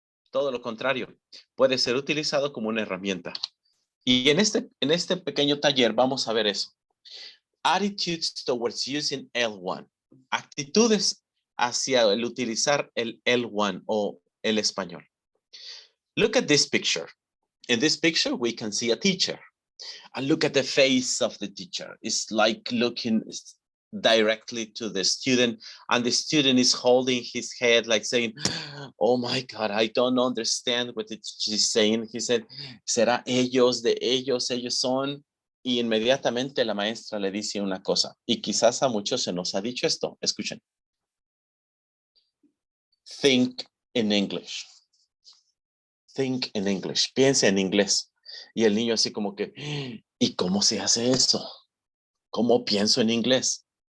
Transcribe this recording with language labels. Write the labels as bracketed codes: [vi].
[es] Todo lo contrario, puede ser utilizado como una herramienta. Y en este pequeño taller vamos a ver eso. [en] Attitudes towards using L1. [es] Actitudes hacia el utilizar el L1 o el español. [en] Look at this picture. In this picture, we can see a teacher. And look at the face of the teacher. It's like looking directly to the student, and the student is holding his head like saying, oh my God, I don't understand what she's saying. He said, [es] será ellos, de ellos son. Y inmediatamente la maestra le dice una cosa, y quizás a muchos se nos ha dicho esto. Escuchen. [en] Think in English. Think in English. [es] Piensa en inglés. Y el niño así como que, ¿y cómo se hace eso? ¿Cómo pienso en inglés?